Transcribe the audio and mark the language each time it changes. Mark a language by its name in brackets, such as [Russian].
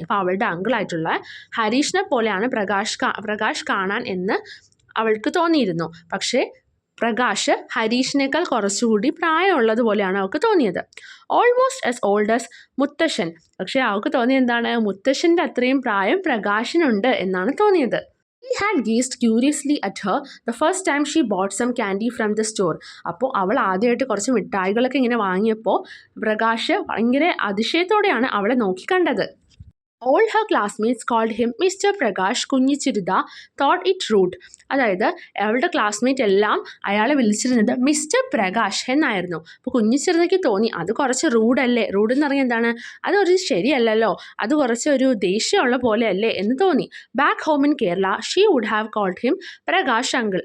[Malayalam] അപ്പോൾ അവളുടെ അങ്കിളായിട്ടുള്ള ഹരീഷിനെ പോലെയാണ് പ്രകാശ് കാണാൻ എന്ന് അവൾക്ക് തോന്നിയിരുന്നു. പക്ഷേ പ്രകാശ് ഹരീഷിനേക്കാൾ കുറച്ചുകൂടി പ്രായമുള്ളത് പോലെയാണ് അവൾക്ക് തോന്നിയത്. [English] Almost as old as മുത്തശ്ശൻ. [Malayalam] പക്ഷേ അവൾക്ക് തോന്നിയത് എന്താണ്? മുത്തശ്ശൻ്റെ അത്രയും പ്രായം പ്രകാശിനുണ്ട് എന്നാണ് തോന്നിയത്. [English] He had gazed curiously at her the first time she bought some candy from the store. [Malayalam] അപ്പോൾ അവൾ ആദ്യമായിട്ട് കുറച്ച് മിഠായികളൊക്കെ ഇങ്ങനെ വാങ്ങിയപ്പോൾ പ്രകാശ് ഭയങ്കര അതിശയത്തോടെയാണ് അവളെ നോക്കിക്കണ്ടത്. [English] All her classmates called him Mr. Prakash. Kunhi Chirutha thought it rude. [Malayalam] അതായത് അവളുടെ ക്ലാസ്മേറ്റ് എല്ലാം അയാളെ വിളിച്ചിരുന്നത് മിസ്റ്റർ പ്രകാശ് എന്നായിരുന്നു. അപ്പോൾ കുഞ്ഞി ചിരുതയ്ക്ക് തോന്നി അത് കുറച്ച് റൂഡല്ലേ. റൂഡ് എന്ന് പറഞ്ഞാൽ എന്താണ്? അതൊരു ശരിയല്ലല്ലോ, അത് കുറച്ച് ഒരു ദേഷ്യമുള്ള പോലെ അല്ലേ എന്ന് തോന്നി. [English] Back home in Kerala she would have called him Prakash uncle.